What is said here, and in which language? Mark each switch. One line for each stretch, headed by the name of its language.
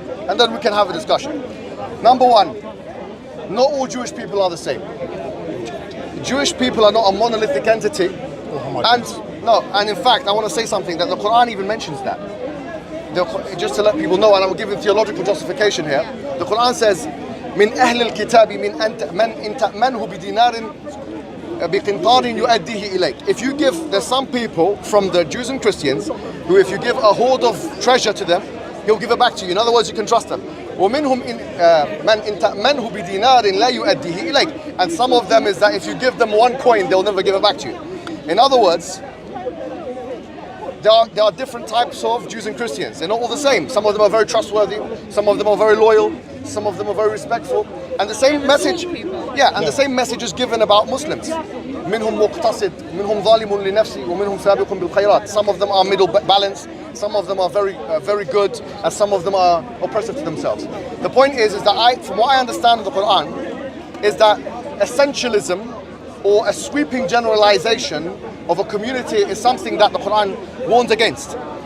English: And then we can have a discussion. Number one, not all Jewish people are the same. Jewish people are not a monolithic entity. And in fact, I want to say something that the Quran even mentions that. Just to let people know, and I'm giving theological justification here. The Quran says,
Arabic: من أهل الكتاب من إن تأمنه بدينار بقنطار يؤديه إليك.
English: If you give, there's some people from the Jews and Christians who if you give a hoard of treasure to them, he'll give it back to you. In other words, you can trust them.
Arabic: ومنهم من إن تأمنه بدينار لا يؤديه إليك.
English: And some of them is that if you give them one coin, they'll never give it back to you. In other words, there are different types of Jews and Christians. They're not all the same. Some of them are very trustworthy. Some of them are very loyal. Some of them are very respectful. And the same message, the same message is given about Muslims.
Arabic: منهم مقتصد, منهم ظالم لنفسه, ومنهم سابق بالخيرات.
English: Some of them are middle balance. Some of them are very good, and some of them are oppressive to themselves. The point is that from what I understand of the Quran, is that essentialism or a sweeping generalization of a community is something that the Quran warns against.